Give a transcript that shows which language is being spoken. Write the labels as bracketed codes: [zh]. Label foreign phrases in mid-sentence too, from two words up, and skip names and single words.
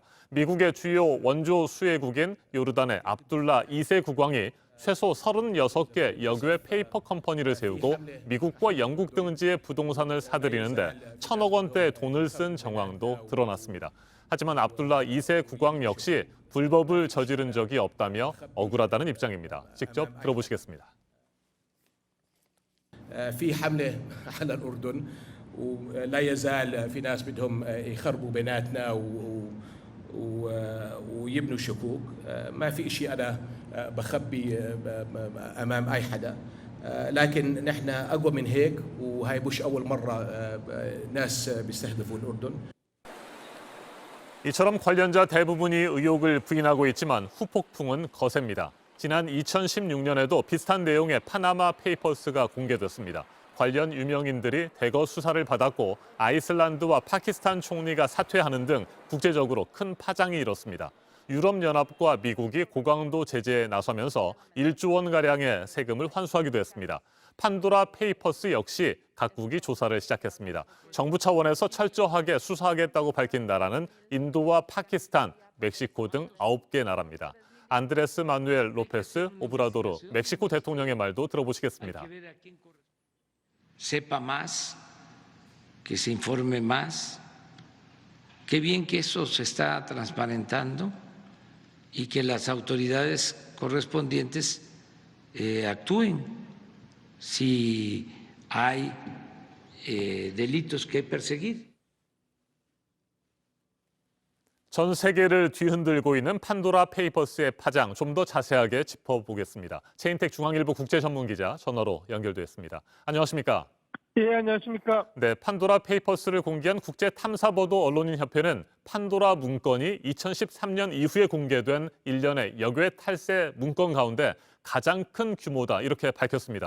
[ko] 미국의 주요 원조 수혜국인 요르단의 압둘라 2세 국왕이 최소 36개 여교의 페이퍼 컴퍼니를 세우고 미국과 영국 등지의 부동산을 사들이는데 1,000억 원대 돈을 쓴 정황도 드러났습니다. 하지만 압둘라 2세 국왕 역시 불법을 저지른 적이 없다며 억울하다는 입장입니다. 직접 들어보시겠습니다. [ar] في حملة على الأردن ولا يزال في ناس بدهم يخربوا بيناتنا ويبنوا شكوك ما في شيء أنا بخبي أمام أي حدا لكن نحن أقوى من هيك وهي مش أول مرة ناس بيستهدفوا الأردن. [ko] 이처럼 관련자 대부분이 의혹을 부인하고 있지만 후폭풍은 거셉니다. 지난 2016년에도 비슷한 내용의 파나마 페이퍼스가 공개됐습니다. 관련 유명인들이 대거 수사를 받았고 아이슬란드와 파키스탄 총리가 사퇴하는 등 국제적으로 큰 파장이 일었습니다. 유럽연합과 미국이 고강도 제재에 나서면서 1조 원가량의 세금을 환수하기도 했습니다. 판도라 페이퍼스 역시 각국이 조사를 시작했습니다. 정부 차원에서 철저하게 수사하겠다고 밝힌 나라는 인도와 파키스탄, 멕시코 등 9개 나라입니다. 안드레스 마누엘 로페스 오브라도르 멕시코 대통령의 말도 들어보시겠습니다. [es] Sepa más, que se informe más. Qué bien que eso se está transparentando y que las autoridades correspondientes actúen si hay delitos que perseguir. [ko] 전 세계를 뒤흔들고 있는 판도라 페이퍼스의 파장 좀 더 자세하게 짚어보겠습니다. 체인텍 중앙일보 국제전문기자 전화로 연결되었습니다. 안녕하십니까? 예, 안녕하십니까? 네, 판도라 페이퍼스를 공개한 국제탐사보도 언론인협회는 판도라 문건이 2013년 이후에 공개된 일련의 역외 탈세 문건 가운데 가장 큰 규모다 이렇게 밝혔습니다.